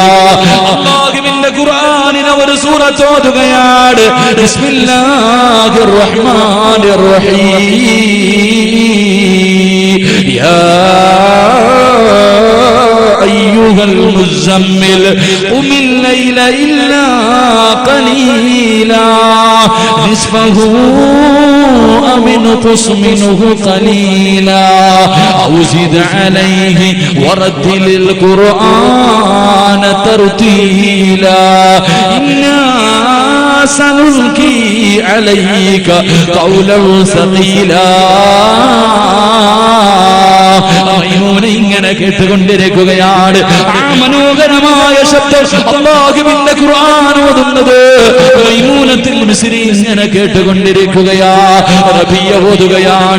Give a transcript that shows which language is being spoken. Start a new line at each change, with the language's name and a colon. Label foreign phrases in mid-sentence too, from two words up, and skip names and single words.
Malayalam: അല്ലാഹുവിന്റെ ഖുർആനിലെ ഒരു സൂറത്ത് ഓതുകയാണ്.
Arabic: بسم الله الرحمن الرحيم. يا أيها المزمل قم الليل إلا قليلا نصفه أو انقص منه قليلا أو زد عليه ورتل القرآن ترتيلا إنا سنلقي عليك قولا ثقيلا.
Malayalam: ഇങ്ങനെ കേട്ടുകൊണ്ടിരിക്കുകയാണ്. ആ മനോഹരമായ ശബ്ദം അല്ലാഹുവിന്റെ ഖുർആൻ ഓതുന്നത് മൈമൂനത്തുൽ മിസ്രി ഇങ്ങനെ കേട്ടുകൊണ്ടിരിക്കുകയാ. റബിയ ഓതുകയാണ്.